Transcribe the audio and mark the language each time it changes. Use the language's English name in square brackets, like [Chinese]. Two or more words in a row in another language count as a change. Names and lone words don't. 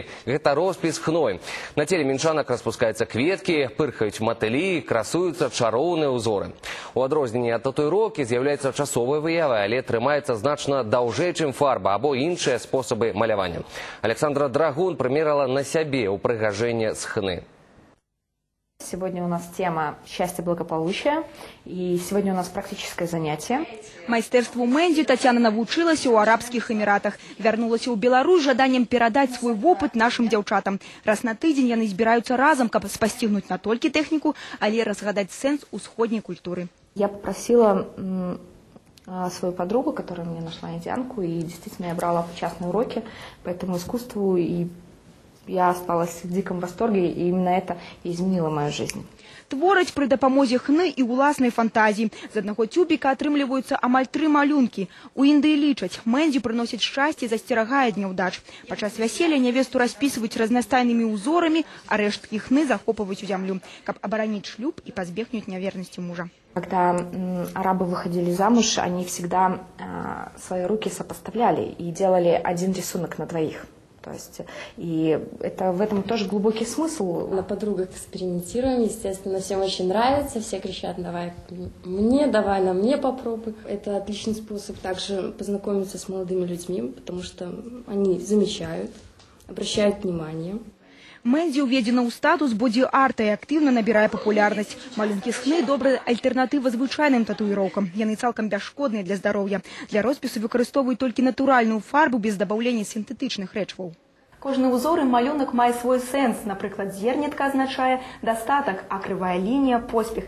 [Belarusian] Гэта роспіс хной. На теле мінчанак распускаюцца кветкі, пырхаюць матылі, красуюцца чароўныя ўзоры. У адрозненні ад татуіроўкі з'яўляецца часовай выявай, але трымаецца значна даўжэй, чым фарба або іншыя спосабы малявання. [Russian] Александра Драгун примерила на себе упрыгажение с хны. Сегодня у нас тема «Счастье, благополучие», и сегодня у нас практическое занятие. [Belarusian] Майстэрству мэндзі Татьяна навучылася ў Арабскіх Эміратах. Вярнулася ў Беларусь жаданнем перадаць свой вопыт нашим дзяўчатам. Раз на тыдзень яны збіраюцца разом, каб спасцігнуць не толькі тэхніку, але разгадаць сэнс усходняй культуры. [Russian] Я попросила свою подругу, которая мне нашла индианку, и действительно я брала частные уроки по этому искусству, и я осталась в диком восторге, и именно это изменило мою жизнь. [Belarusian] Твораць пры дапамозе хны і ўласнай фантазіі. З аднаго тюбіка атрымліваюцца амаль 3 малюнкі. У Індыі лічаць, мэндзі прыносяць шчасце і засцерагае ад няўдач. Падчас вяселля нявесту распісваюць разнастайнымі ўзорамі, а рэшткі хны захопваюць у зямлю, каб абараніць шлюб і пазбегнуць нявернасці мужа. [Russian] Когда арабы выходили замуж, они всегда свои руки сопоставляли и делали один рисунок на двоих. То есть, и это, в этом тоже глубокий смысл. На подругах экспериментируем, естественно, всем очень нравится, все кричат: давай на мне попробуй. Это отличный способ также познакомиться с молодыми людьми, потому что они замечают, обращают внимание. [Belarusian] Мэндзі уведзена ў статус боді-арта і актыўна набірае папулярнасць. Малюнкі з хны – добрая альтэрнатыва звычайным татуіроўкам. Яны цалкам бясшкодныя для здароўя. Для роспісу выкарыстоўваюць толькі натуральную фарбу без дабаўлення сінтэтычных рэчываў. Кожны ўзор і малюнак мае свой сэнс. Напрыклад, зернятка азначае дастатак, а крывая лінія – поспех.